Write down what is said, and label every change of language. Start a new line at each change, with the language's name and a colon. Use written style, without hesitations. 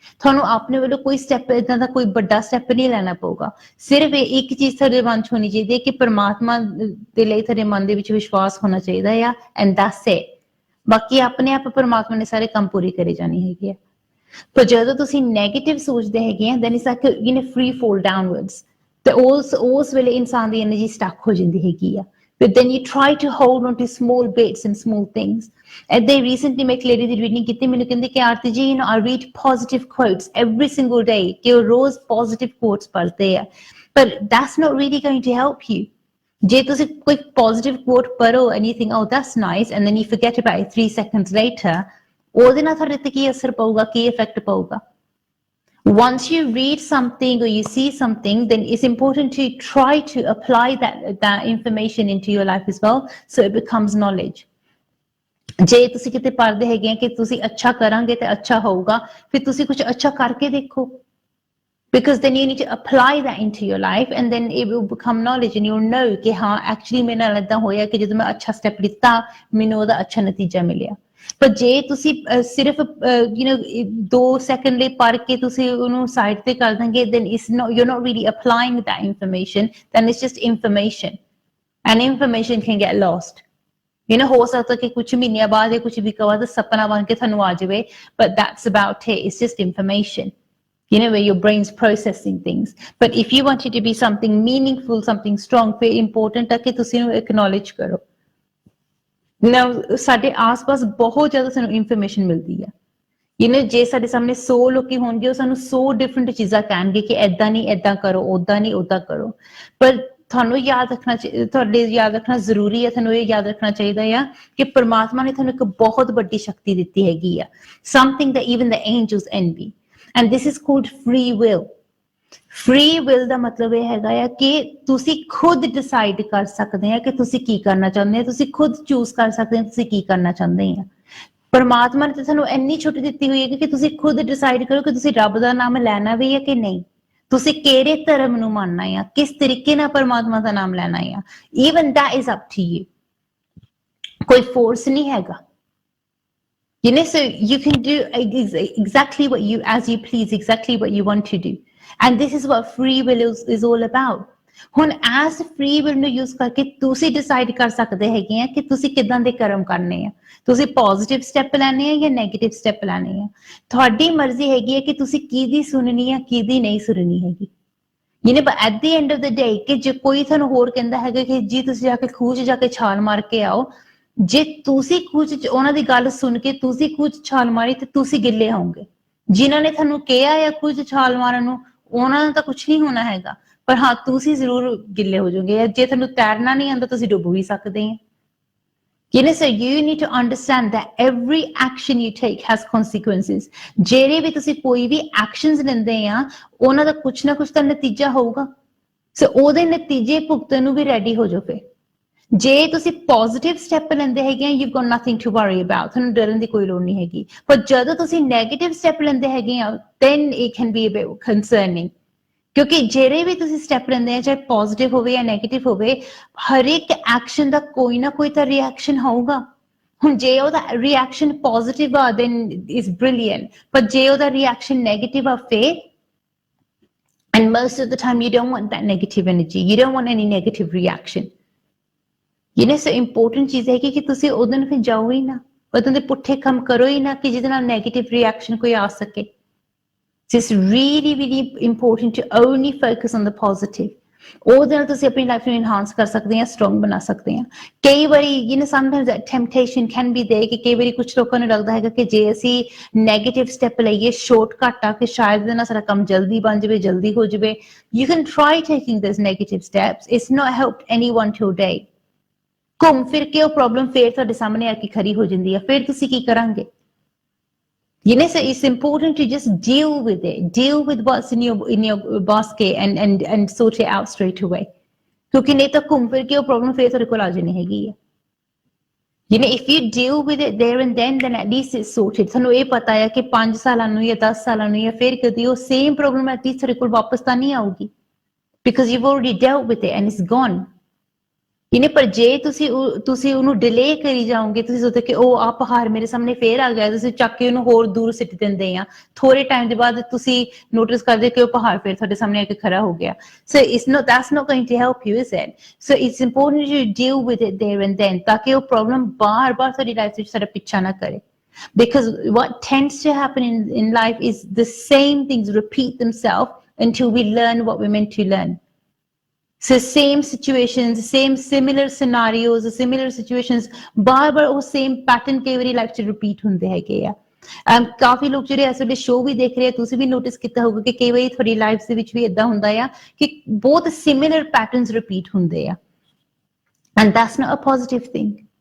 Punjabi: ਤੁਹਾਨੂੰ ਆਪਣੇ ਵੱਲੋਂ ਕੋਈ ਸਟੈਪ ਏਦਾਂ ਦਾ ਕੋਈ ਵੱਡਾ ਸਟੈਪ ਨਹੀਂ ਲੈਣਾ ਪਊਗਾ, ਸਿਰਫ ਇੱਕ ਚੀਜ਼ ਤੁਹਾਡੇ ਮਨ ਚ ਹੋਣੀ ਚਾਹੀਦੀ ਹੈ ਕਿ ਪਰਮਾਤਮਾ ਦੇ ਲਈ ਤੁਹਾਡੇ ਮਨ ਦੇ ਵਿੱਚ ਵਿਸ਼ਵਾਸ ਹੋਣਾ ਚਾਹੀਦਾ ਆ,
English: And that's it.
Punjabi: ਬਾਕੀ ਆਪਣੇ ਆਪ ਪਰਮਾਤਮਾ ਨੇ ਸਾਰੇ ਕੰਮ ਪੂਰੇ ਕਰੇ ਜਾਣੇ ਹੈਗੇ ਆ। ਪਰ ਜਦੋਂ ਤੁਸੀਂ ਨੈਗੇਟਿਵ ਸੋਚਦੇ ਹੈਗੇ ਆ,
English: then it's like free fall downwards,
Punjabi: ਤੇ ਉਸ ਵੇਲੇ ਇਨਸਾਨ ਦੀ ਐਨਰਜੀ ਸਟਕ ਹੋ ਜਾਂਦੀ ਹੈਗੀ ਆ।
English: But then you try to hold on to small bits and small things. And they recently
Punjabi: ਮੈਂ ਇੱਕ lady ਦੀ reading ਕੀਤੀ, ਮੈਨੂੰ ਕਹਿੰਦੇ ਕਿ ਆਰਤੀ ਜੀ
English: I read positive quotes every single day,
Punjabi: ਕਿ ਉਹ ਰੋਜ਼ positive quotes ਪੜ੍ਹਦੇ ਆ,
English: but that's not really going to help you.
Punjabi: ਜੇ ਤੁਸੀਂ ਕੋਈ positive quote ਪੜ੍ਹੋ
English: and you think oh that's nice, and then you forget about it 3 seconds later,
Punjabi: ਉਹਦੇ ਨਾਲ ਤੁਹਾਡੇ ਤੇ ਕੀ ਅਸਰ ਪਊਗਾ, ਕੀ ਇਫੈਕਟ ਪਊਗਾ?
English: Once you read something or you see something, then it's important to try to apply that information into your life as well, so it becomes knowledge.
Punjabi: ਜੇ ਤੁਸੀਂ ਕਿਤੇ ਪੜ੍ਹਦੇ ਹੈਗੇ ਆ ਕਿ ਤੁਸੀਂ ਅੱਛਾ ਕਰਾਂਗੇ ਤੇ ਅੱਛਾ ਹੋਊਗਾ, ਫਿਰ ਤੁਸੀਂ ਕੁਝ ਅੱਛਾ ਕਰਕੇ ਦੇਖੋ,
English: because then you need to apply that into your life, and then it will become knowledge, and you'll know
Punjabi: ਕਿ ਹਾਂ actually ਮੇਰੇ ਨਾਲ ਏਦਾਂ ਹੋਇਆ ਕਿ ਜਦੋਂ ਮੈਂ ਅੱਛਾ ਸਟੈਪ ਲਿੱਤਾ ਮੈਨੂੰ ਉਹਦਾ ਅੱਛਾ ਨਤੀਜਾ ਮਿਲਿਆ। ਪਰ ਜੇ ਤੁਸੀਂ ਸਿਰਫ 2 ਸੈਕਿੰਡ ਲਈ ਪੜ੍ਹ ਕੇ ਤੁਸੀਂ ਉਹਨੂੰ ਸਾਈਡ ਤੇ ਕਰ ਦਾਂਗੇ,
English: then you're not really applying that information, then it's just information, and information can get lost.
Punjabi: ਹੋ ਸਕਦਾ ਕਿ ਕੁਝ ਮਹੀਨਿਆਂ ਬਾਅਦ ਜਾਂ ਕੁਝ ਵੀਕਾਂ ਬਾਅਦ ਸੁਪਨਾ ਬਣ ਕੇ ਤੁਹਾਨੂੰ ਆ ਜਾਵੇ,
English: but that's about it, it's just information. you know, where your brain's processing things. But if you want it to be something meaningful, something strong,
Punjabi: ਫਿਰ important ਹੈ ਕਿ ਤੁਸੀਂ ਇਹਨੂੰ acknowledge ਕਰੋ। Now ਸਾਡੇ ਆਸ-ਪਾਸ ਬਹੁਤ ਜ਼ਿਆਦਾ ਸਾਨੂੰ information ਮਿਲਦੀ ਹੈ। You know, ਜੇ ਸਾਡੇ ਸਾਹਮਣੇ 100 ਲੋਕੀ ਹੋਣਗੇ ਉਹ ਸਾਨੂੰ 100 different ਚੀਜ਼ਾਂ ਕਹਿਣਗੇ ਕਿ ਏਦਾਂ ਨਹੀਂ ਏਦਾਂ ਕਰੋ, ਓਦਾਂ ਨਹੀਂ ਓਦਾਂ ਕਰੋ। ਪਰ ਤੁਹਾਨੂੰ ਯਾਦ ਰੱਖਣਾ, ਤੁਹਾਡੇ ਯਾਦ ਰੱਖਣਾ ਜ਼ਰੂਰੀ ਹੈ, ਤੁਹਾਨੂੰ ਇਹ ਯਾਦ ਰੱਖਣਾ ਚਾਹੀਦਾ ਆ ਕਿ ਪਰਮਾਤਮਾ ਨੇ ਤੁਹਾਨੂੰ ਇੱਕ ਬਹੁਤ ਵੱਡੀ ਸ਼ਕਤੀ ਦਿੱਤੀ ਹੈਗੀ ਆ।
English: Something that even the angels envy. And this is called free will.
Punjabi: Free will ਦਾ ਮਤਲਬ ਇਹ ਹੈਗਾ ਆ ਕਿ ਤੁਸੀਂ ਖੁਦ ਡਿਸਾਈਡ ਕਰ ਸਕਦੇ ਆ ਕਿ ਤੁਸੀਂ ਕੀ ਕਰਨਾ ਚਾਹੁੰਦੇ ਆ, ਤੁਸੀਂ ਖੁਦ ਚੂਜ਼ ਕਰ ਸਕਦੇ ਆ ਤੁਸੀਂ ਕੀ ਕਰਨਾ ਚਾਹੁੰਦੇ ਆ। ਪਰਮਾਤਮਾ ਨੇ ਤਾਂ ਤੁਹਾਨੂੰ ਇੰਨੀ ਛੁੱਟ ਦਿੱਤੀ ਹੋਈ ਹੈ ਕਿ ਤੁਸੀਂ ਖੁਦ ਡਿਸਾਈਡ ਕਰੋ ਕਿ ਤੁਸੀਂ ਰੱਬ ਦਾ ਨਾਮ ਲੈਣਾ ਵੀ ਹੈ ਕਿ ਨਹੀਂ, ਤੁਸੀਂ ਕਿਹੜੇ ਧਰਮ ਨੂੰ ਮੰਨਣਾ ਆ, ਕਿਸ ਤਰੀਕੇ ਨਾਲ ਪਰਮਾਤਮਾ ਦਾ ਨਾਮ ਲੈਣਾ ਆ।
English: Even that is up to you.
Punjabi: ਕੋਈ ਫੋਰਸ ਨਹੀਂ ਹੈਗਾ।
English: You know, so you can do exactly what you, as you please, exactly what you want to do. And this is what free will is all about.
Punjabi: ਹੁਣ as free will ਨੂੰ use ਕਰਕੇ ਤੁਸੀਂ decide ਕਰ ਸਕਦੇ ਹੈਗੇ ਆ ਕਿ ਤੁਸੀਂ ਕਿੱਦਾਂ ਦੇ ਕਰਮ ਕਰਨੇ ਆ, ਤੁਸੀਂ positive step ਲੈਣੇ ਆ ਜਾਂ negative step ਲੈਣੇ ਆ। ਤੁਹਾਡੀ ਮਰਜ਼ੀ ਹੈਗੀ ਹੈ ਕਿ ਤੁਸੀਂ ਕਿਹਦੀ ਸੁਣਨੀ ਆ, ਕਿਹਦੀ ਨਹੀਂ ਸੁਣਨੀ ਹੈਗੀ।
English: You know, but at the end of the day
Punjabi: ਕਿ ਜੇ ਕੋਈ ਤੁਹਾਨੂੰ ਹੋਰ ਕਹਿੰਦਾ ਹੈਗਾ ਕਿ ਜੀ ਤੁਸੀਂ ਜਾ ਕੇ ਖੂਹ 'ਚ ਜਾ ਕੇ ਛਾਲ ਮਾਰ ਕੇ ਆਓ, ਜੇ ਤੁਸੀਂ ਖੂਹ 'ਚ ਉਹਨਾਂ ਦੀ ਗੱਲ ਸੁਣ ਕੇ ਤੁਸੀਂ ਖੂਹ 'ਚ ਛਾਲ ਮਾਰੀ ਤੇ ਤੁਸੀਂ ਗਿੱਲੇ ਹੋਵੋਗੇ। ਜਿਨ੍ਹਾਂ ਨੇ ਤੁਹਾਨੂੰ ਕਿਹਾ ਆ ਖੂਹ 'ਚ ਛਾਲ ਮਾਰਨ ਨੂੰ ਉਹਨਾਂ ਨੂੰ ਤਾਂ ਕੁਛ ਨਹੀਂ ਹੋਣਾ ਹੈਗਾ, ਪਰ ਹਾਂ ਤੁਸੀਂ ਜ਼ਰੂਰ ਗਿੱਲੇ ਹੋ ਜਾਓਗੇ। ਜੇ ਤੁਹਾਨੂੰ ਤੈਰਨਾ ਨਹੀਂ ਆਉਂਦਾ ਤੁਸੀਂ ਡੁੱਬ ਵੀ ਸਕਦੇ ਆ।
English: You know, so you need to understand that every action you take has consequences.
Punjabi: ਜਿਹੜੇ ਵੀ ਤੁਸੀਂ ਕੋਈ ਵੀ actions ਲੈਂਦੇ ਆ ਉਹਨਾਂ ਦਾ ਕੁਛ ਨਾ ਕੁਛ ਤਾਂ ਨਤੀਜਾ ਹੋਊਗਾ। ਸੋ ਉਹਦੇ ਨਤੀਜੇ ਭੁਗਤਣ ਨੂੰ ਵੀ ਰੈਡੀ ਹੋ ਜਾਓ। ਫਿਰ ਜੇ ਤੁਸੀਂ ਪੋਜ਼ਿਟਿਵ ਸਟੈਪ ਲੈਂਦੇ ਹੈਗੇ ਆ,
English: you've got nothing to worry about,
Punjabi: ਤੁਹਾਨੂੰ ਡਰਨ ਦੀ ਕੋਈ ਲੋੜ ਨਹੀਂ ਹੈਗੀ। ਪਰ ਜਦੋਂ ਤੁਸੀਂ ਨੈਗੇਟਿਵ ਸਟੈਪ ਲੈਂਦੇ ਹੈਗੇ ਆ
English: then it can be a bit concerning.
Punjabi: ਕਿਉਂਕਿ ਜਿਹੜੇ ਵੀ ਤੁਸੀਂ ਸਟੈਪ ਲੈਂਦੇ ਆ ਚਾਹੇ ਪੋਜ਼ਿਟਿਵ ਹੋਵੇ ਜਾਂ ਨੈਗੇਟਿਵ ਹੋਵੇ, ਹਰ ਇੱਕ ਐਕਸ਼ਨ ਦਾ ਕੋਈ ਨਾ ਕੋਈ ਤਾਂ ਰਿਐਕਸ਼ਨ ਹੋਊਗਾ। ਹੁਣ ਜੇ ਉਹਦਾ ਰਿਐਕਸ਼ਨ ਪੋਜ਼ਿਟਿਵ ਆ
English: then is brilliant,
Punjabi: ਪਰ ਜੇ ਉਹਦਾ ਰਿਐਕਸ਼ਨ ਨੈਗੇਟਿਵ ਆ ਫਿਰ,
English: and most of the time you don't want that negative energy, you don't want any negative reaction.
Punjabi: You know, so important ਚੀਜ਼ ਹੈ ਕਿ ਤੁਸੀਂ ਉਹਦੇ ਨੂੰ ਫਿਰ ਜਾਓ ਹੀ ਨਾ, ਉਹਦੇ ਦੇ ਪੁੱਠੇ ਕੰਮ ਕਰੋ ਹੀ ਨਾ ਕਿ ਜਿਹਦੇ ਨਾਲ ਨੈਗੇਟਿਵ ਰਿਐਕਸ਼ਨ ਕੋਈ ਆ ਸਕੇ।
English: So it's really, really important to only focus on the positive.
Punjabi: ਉਹਦੇ ਨਾਲ ਤੁਸੀਂ ਆਪਣੀ ਲਾਈਫ ਨੂੰ ਇਨਹਾਂਸ ਕਰ ਸਕਦੇ ਆ, ਸਟਰੋਂਗ ਬਣਾ ਸਕਦੇ ਆ। ਕਈ ਵਾਰੀ
English: you know sometimes that temptation can be there
Punjabi: ਕਿ ਕਈ ਵਾਰੀ ਕੁਝ ਲੋਕਾਂ ਨੂੰ ਲੱਗਦਾ ਹੈਗਾ ਕਿ ਜੇ ਅਸੀਂ ਨੈਗੇਟਿਵ ਸਟੈਪ ਲਈਏ ਸ਼ਾਰਟਕਟ ਆ ਕਿ ਸ਼ਾਇਦ ਇਹਦੇ ਨਾਲ ਸਾਡਾ ਕੰਮ ਜਲਦੀ ਬਣ ਜਾਵੇ, ਜਲਦੀ ਹੋ ਜਾਵੇ।
English: You can try taking those negative steps. It's not helped anyone today.
Punjabi: ਘੁੰਮ ਫਿਰ ਕੇ ਉਹ ਪ੍ਰੋਬਲਮ ਫੇਰ ਤੁਹਾਡੇ ਸਾਹਮਣੇ ਆ ਕੇ ਖੜੀ ਹੋ ਜਾਂਦੀ ਆ, ਫਿਰ ਤੁਸੀਂ ਕੀ ਕਰਾਂਗੇ?
English: You know, so it's important to just deal with it. Deal with what's in your basket and sort it out straight away.
Punjabi: ਕਿਉਂਕਿ ਨਹੀਂ ਤਾਂ ਘੁੰਮ ਫਿਰ ਕੇ ਉਹ ਪ੍ਰੋਬਲਮ ਫੇਰ ਤੁਹਾਡੇ ਕੋਲ ਆ ਜਾਣੀ ਹੈਗੀ ਆ।
English: You know, if you deal with it there and then at least it's sorted.
Punjabi: ਤੁਹਾਨੂੰ ਇਹ ਪਤਾ ਹੈ ਕਿ 5 ਸਾਲਾਂ ਨੂੰ ਜਾਂ 10 ਸਾਲਾਂ ਨੂੰ ਜਾਂ ਫਿਰ ਕਦੀ ਉਹ ਸੇਮ ਪ੍ਰੋਬਲਮ at least ਤੁਹਾਡੇ ਕੋਲ ਵਾਪਸ ਤਾਂ ਨਹੀਂ ਆਊਗੀ,
English: because you've already dealt with it and it's gone.
Punjabi: ਇਹਨੇ ਪਰ ਜੇ ਤੁਸੀਂ ਉਹਨੂੰ ਡਿਲੇ ਕਰੀ ਜਾਓਗੇ, ਤੁਸੀਂ ਸੋਚਦੇ ਕਿ ਉਹ ਆ ਪਹਾੜ ਮੇਰੇ ਸਾਹਮਣੇ ਫੇਰ ਆ ਗਿਆ, ਤੁਸੀਂ ਚੱਕ ਕੇ ਉਹਨੂੰ ਹੋਰ ਦੂਰ ਸਿੱਟ ਦਿੰਦੇ ਆ, ਥੋੜੇ ਟਾਈਮ ਦੇ ਬਾਅਦ ਤੁਸੀਂ ਨੋਟਿਸ ਕਰਦੇ ਕਿ ਉਹ ਪਹਾੜ ਫੇਰ ਤੁਹਾਡੇ ਸਾਹਮਣੇ ਆ ਕੇ ਖੜਾ ਹੋ ਗਿਆ।
English: So that's not going to help you, is it? So it's important to deal with it there and then
Punjabi: ਤਾਂ ਕਿ ਉਹ ਪ੍ਰੋਬਲਮ ਬਾਰ-ਬਾਰ ਤੁਹਾਡੀ ਲਾਈਫ ਵਿੱਚ ਸਾਡਾ ਪਿੱਛਾ ਨਾ ਕਰੇ।
English: Because what tends to happen in life is the same things repeat themselves until we learn what we're meant to learn. So same situations, similar scenarios, similar situations,
Punjabi: ਬਾਰ-ਬਾਰ ਉਹ same pattern ਕਈ ਵਾਰੀ life 'ਚ repeat ਹੁੰਦੇ ਹੈਗੇ ਆ। ਕਾਫੀ ਲੋਕ ਜਿਹੜੇ ਇਸ ਵੇਲੇ ਸ਼ੋਅ ਵੀ ਦੇਖ ਰਹੇ ਆ, ਤੁਸੀਂ ਵੀ ਨੋਟਿਸ ਕੀਤਾ ਹੋਊਗਾ ਕਿ ਕਈ ਵਾਰੀ ਤੁਹਾਡੀ ਲਾਈਫ ਦੇ ਵਿੱਚ ਵੀ ਏਦਾਂ ਹੁੰਦਾ ਆ ਕਿ ਬਹੁਤ similar patterns ਰਿਪੀਟ ਹੁੰਦੇ ਆ,
English: and that's not a positive thing.